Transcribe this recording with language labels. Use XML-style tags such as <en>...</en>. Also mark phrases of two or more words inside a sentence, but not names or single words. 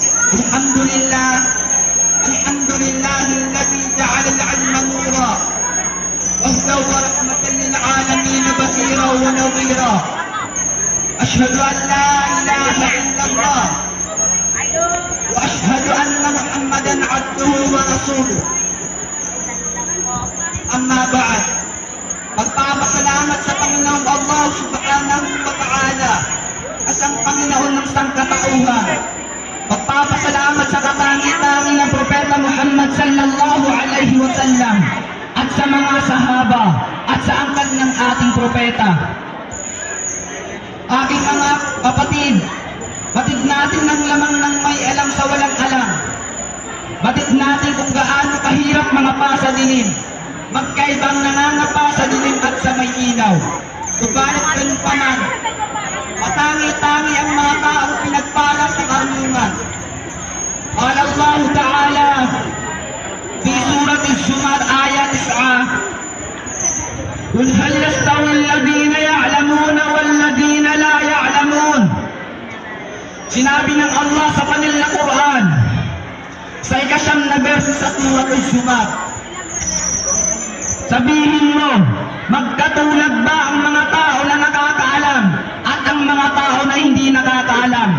<ar>الحمد لله الذي جعل العلم نورا وهدى ورحمة للعالمين بشيرا ونذيرا. أشهد أن لا إله إلا الله وأشهد أن محمدا عبده ورسوله. أما بعد,</ar> <tl>magpapasalamat sa Panginoong Allah</tl> <ar>سبحانه وتعالى,</ar> <tl>asang Panginoon ng sangkatauhan. Magpapasalamat sa katangi-tangi ng Propeta Muhammad</tl> <ar>صلى الله عليه وسلم</ar> <tl>at sa mga sahaba at sa angkan ng ating propeta. Aking mga kapatid, batid natin ng lamang ng may alam sa walang alam. Batid natin kung gaano kahirap mga pasadilim, magkaibang nangangapa sa dilim at sa may ilaw. Subalit ganun pa man, matangi-tangi ang mga taong pinagpala sa karunungan.</tl> <ar>قال الله تعالى في سورة الزمر آية 9، قل هل يستوي الذين يعلمون والذين لا يعلمون.</ar> <tl>Sinabi ng Allah sa kanilang Quran sa 9 na verse sa Surat Al-Zumar, sabihin mo, magkatulad ba ang mga tao na nakakaalam at ang mga tao na hindi nakakaalam?</tl>